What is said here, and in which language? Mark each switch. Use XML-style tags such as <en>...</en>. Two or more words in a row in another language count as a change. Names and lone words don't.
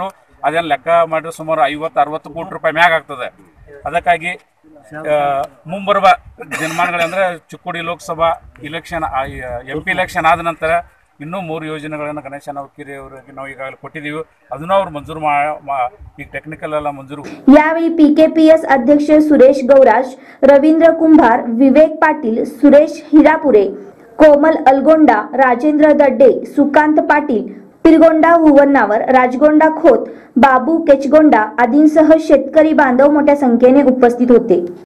<kn>ಅದನ್ನು ಲೆಕ್ಕ ಮಾಡಿದ್ರೆ ಸುಮಾರು 50-60 ಕೋಟಿ ರೂಪಾಯಿ ಮ್ಯಾಗ ಆಗ್ತದೆ। ಅದಕ್ಕಾಗಿ ಮುಂಬರುವ ದಿನಮಾನಗಳಂದರೆ ಚಿಕ್ಕೋಡಿ ಲೋಕಸಭಾ ಇಲೆಕ್ಷನ್</kn> <en>MP election</en> <kn>ಆದ ನಂತರ ಇನ್ನೂ 3 ಯೋಜನೆಗಳನ್ನು ಗಣೇಶಣ್ಣ ಹುಕ್ಕೇರಿ ಅವರಿಗೆ ನಾವು ಈಗಾಗಲೇ ಕೊಟ್ಟಿದ್ದೀವಿ। ಅದನ್ನು ಅವರು ಮಂಜೂರು ಈ ಟೆಕ್ನಿಕಲ್ ಎಲ್ಲ ಮಂಜೂರು।</kn> <mr>यावेळी PKPS अध्यक्ष सुरेश गौराज, रवींद्र कुंभार, विवेक पाटील, सुरेश हिरापुरे, कोमल अलगोंडा, राजेंद्र दड्डे, सुकांत पाटील, पिरगोंडा हुवन्नावर, राजगोंडा खोत, बाबू केचगोंडा आदींसह शेतकरी बांधव मोठ्या संख्येने उपस्थित होते।</mr>